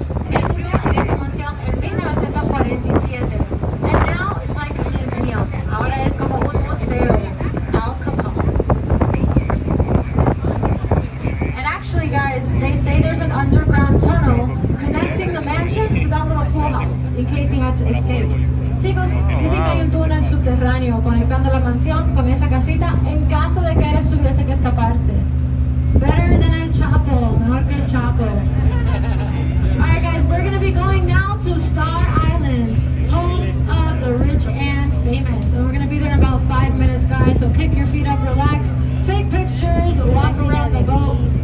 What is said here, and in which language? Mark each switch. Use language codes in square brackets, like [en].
[es] Él murió en esta mansión en 1947. [en] And now it's like a museum. [es] Ahora es como un museo. [en] Al Capone. Guys, they say there's an underground tunnel connecting the mansion to that little pool house in case he had to escape. [es] Chicos, dicen que hay un túnel subterráneo conectando la mansión con esa casita en caso de que él tuviese que escaparse. [en] Better than El Chapo, [es] mejor que El Chapo. [en] Alright guys, we're going to be going now to Star Island, home of the rich and famous. And we're going to be there in about 5 minutes, guys, so kick your feet up, relax, take pictures, walk around the boat.